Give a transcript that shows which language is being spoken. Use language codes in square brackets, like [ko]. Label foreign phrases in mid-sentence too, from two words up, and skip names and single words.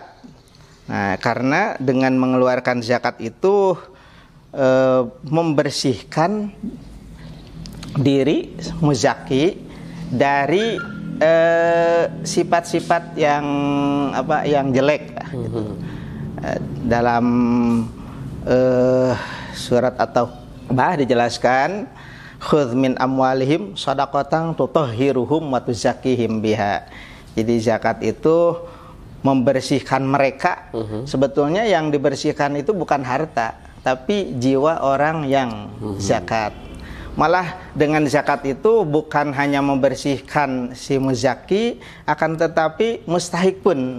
[id] Nah, karena dengan mengeluarkan zakat itu membersihkan diri muzaki dari sifat-sifat yang jelek gitu. Dalam surat At-Taubah dijelaskan, [ar] خذ من أموالهم صدقة تطهرهم وتزكيهم بها. [id] Jadi zakat itu membersihkan mereka. Sebetulnya yang dibersihkan itu bukan harta, tapi jiwa orang yang zakat. Malah dengan zakat itu bukan hanya membersihkan si muzaki, akan tetapi mustahik pun.